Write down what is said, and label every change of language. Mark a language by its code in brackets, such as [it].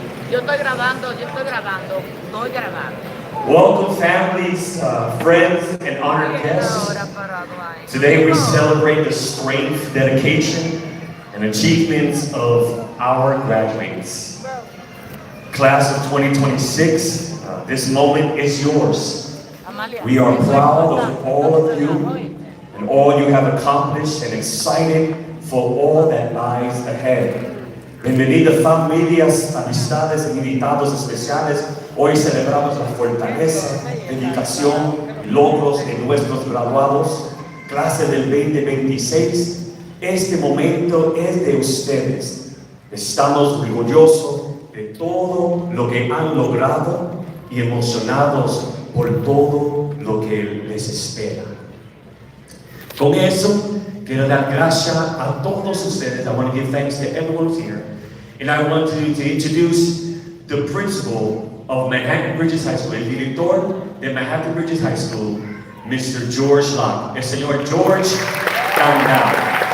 [es] Yo estoy grabando, estoy grabando. [en] Welcome families, friends, and honored guests. Today we celebrate the strength, dedication, and achievements of our graduates. Class of 2026, this moment is yours. We are proud of all of you and all you have accomplished and excited for all that lies ahead. [es] Bienvenidas familias, amistades y invitados especiales. Hoy celebramos la fortaleza, dedicación y logros de nuestros graduados. Clase del 2026, este momento es de ustedes. Estamos orgullosos de todo lo que han logrado y emocionados por todo lo que les espera. Con eso, quiero dar gracias a todos ustedes. [en] I want to give thanks to everyone who's here. And I want to introduce the principal of Manhattan Bridges High School, [es] el director de Manhattan Bridges High School, [en] Mr. [es] George Locke, el señor George Down.